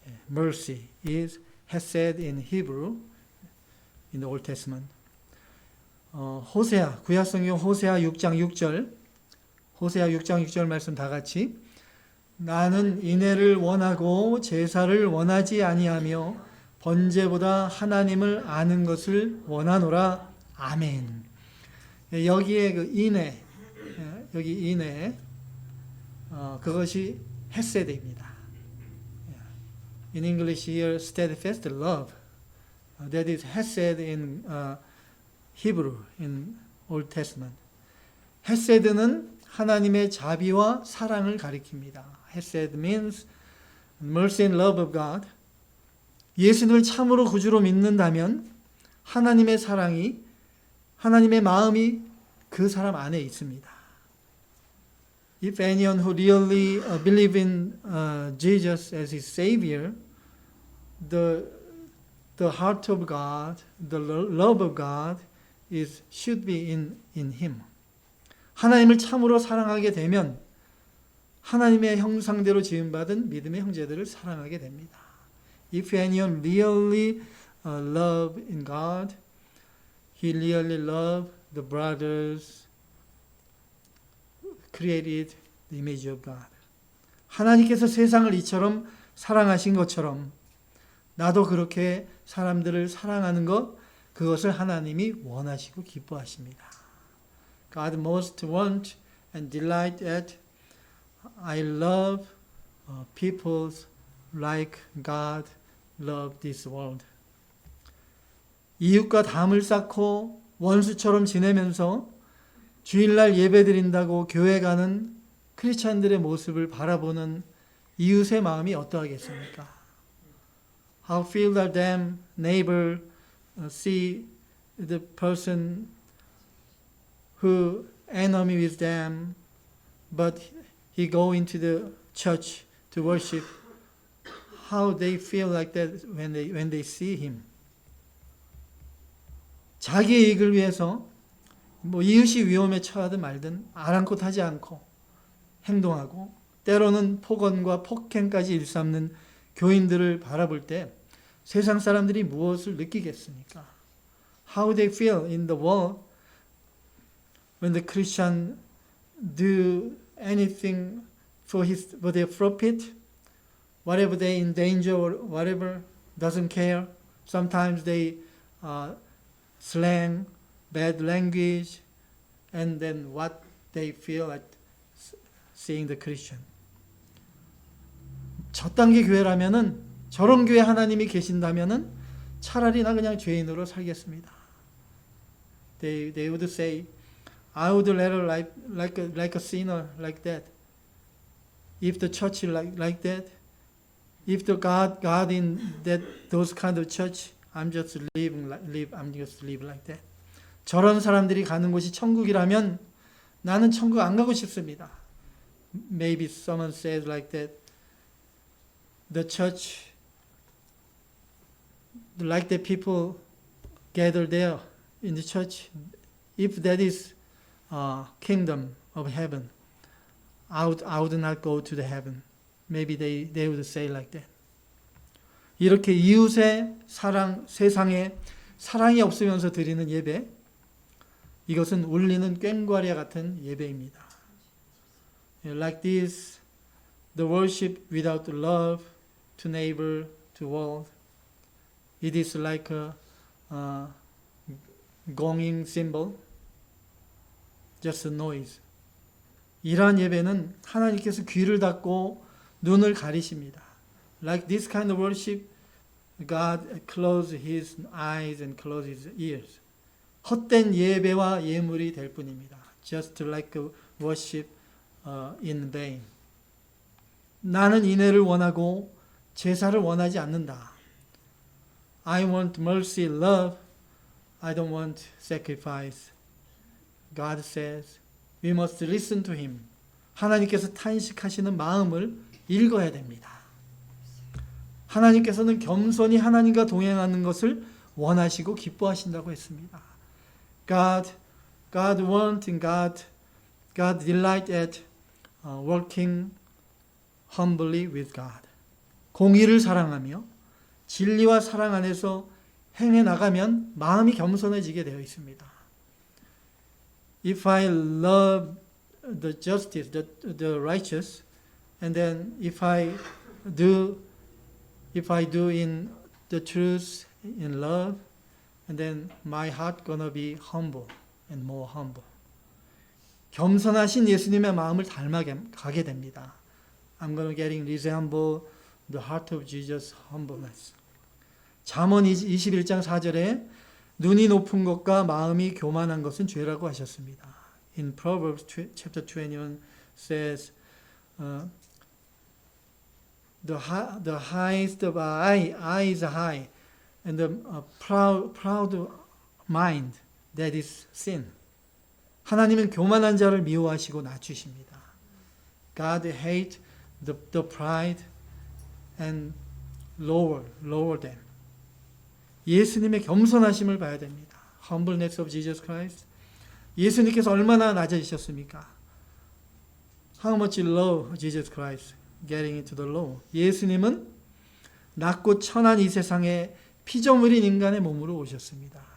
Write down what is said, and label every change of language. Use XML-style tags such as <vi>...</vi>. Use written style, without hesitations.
<en>Mercy is hesed in Hebrew in the Old Testament.</en> <ko>호세아, 구약성경 호세아 6장 6절, 호세아 6장 6절 말씀 다 같이 나는 인애를 원하고 제사를 원하지 아니하며 번제보다 하나님을 아는 것을 원하노라. 아멘. 여기에 그 인애, 여기 인애, 그것이 헤세드입니다.</ko> <en>In English here, steadfast love. That is hesed in Hebrew, in Old Testament.</en> <ko>헤세드는 하나님의 자비와 사랑을 가리킵니다.</ko> <en>Hesed means mercy and love of God.</en> <ko>예수님을 참으로 구주로 믿는다면 하나님의 사랑이, 하나님의 마음이 그 사람 안에 있습니다.</ko> <en>If anyone who really believe in Jesus as his Savior, the heart of God, the love of God should be in him.</en> <ko>하나님을 참으로 사랑하게 되면 하나님의 형상대로 지음받은 믿음의 형제들을 사랑하게 됩니다.</ko> <en>If anyone really love in God, he really love the brothers created the image of God.</en> <ko>하나님께서 세상을 이처럼 사랑하신 것처럼 나도 그렇게 사람들을 사랑하는 것, 그것을 하나님이 원하시고 기뻐하십니다.</ko> <en>God most want and delight at I love people like God loved this world.</en> <ko>이웃과 담을 쌓고 원수처럼 지내면서 주일날 예배드린다고 교회 가는 크리스찬들의 모습을 바라보는 이웃의 마음이 어떠하겠습니까?</ko> <en>How feel that them neighbor see the person who enemy with them, but he go into the church to worship. How they feel like that when they see him.</en> <ko>자기의 이익을 위해서 이웃이 위험에 처하든 말든 아랑곳하지 않고 행동하고 때로는 폭언과 폭행까지 일삼는 교인들을 바라볼 때 세상 사람들이 무엇을 느끼겠습니까?</ko> <en>How they feel in the world when the Christian do anything for their profit, whatever they in danger or whatever, doesn't care. Sometimes they slang, bad language, and then what they feel at seeing the Christian.</en> <ko>저 단계 교회라면은 저런 교회 하나님이 계신다면은 차라리 나 그냥 죄인으로 살겠습니다.</ko> <en>They would say, I would rather like a sinner like that. If the church like that, if the God in those kind of church, I'm just live like that.</en> <ko>저런 사람들이 가는 곳이 천국이라면 나는 천국 안 가고 싶습니다.</ko> <en>Maybe someone says like that. The church, like the people gather there in the church, if that is kingdom of heaven, I would not go to the heaven. Maybe they would say like that.</en> <ko>이렇게 이웃의 사랑, 세상에 사랑이 없으면서 드리는 예배, 이것은 울리는 꽹과리와 같은 예배입니다.</ko> <en>Like this, the worship without love to neighbor, to world, it is like a gonging cymbal, just a noise.</en> <ko>이러한 예배는 하나님께서 귀를 닫고 눈을 가리십니다.</ko> <en>Like this kind of worship, God closes His eyes and closes His ears.</en> <ko>헛된 예배와 예물이 될 뿐입니다.</ko> <en>Just like a worship in vain.</en> <ko>나는 인애를 원하고 제사를 원하지 않는다.</ko> <en>I want mercy, love. I don't want sacrifice. God says we must listen to Him.</en> <ko>하나님께서 탄식하시는 마음을 읽어야 됩니다. 하나님께서는 겸손히 하나님과 동행하는 것을 원하시고 기뻐하신다고 했습니다.</ko> <en>God wants and God delight at working humbly with God.</en> <ko>공의를 사랑하며 진리와 사랑 안에서 행해 나가면 마음이 겸손해지게 되어 있습니다.</ko> <en>if I love the justice, the righteous, and then if I do in the truth, in love, and then my heart gonna be humble and more humble.</en> <ko>겸손하신 예수님의 마음을 닮아가게 됩니다.</ko> <en>I'm gonna getting resemble the heart of Jesus' humbleness.</en> <ko>잠언 21장 4절에 눈이 높은 것과 마음이 교만한 것은 죄라고 하셨습니다.</ko> <en>In Proverbs chapter 21 says, the highest of eye is high, and the proud mind, that is sin.</en> <ko>하나님은 교만한 자를 미워하시고 낮추십니다.</ko> <en>God hates the pride and lower them.</en> <ko>예수님의 겸손하심을 봐야 됩니다.</ko> <en>Humbleness of Jesus Christ.</en> <ko>예수님께서 얼마나 낮아지셨습니까?</ko> <en>How much low Jesus Christ getting into the low.</en> <ko>예수님은 낮고 천한 이 세상에 피조물인 인간의 몸으로 오셨습니다.</ko>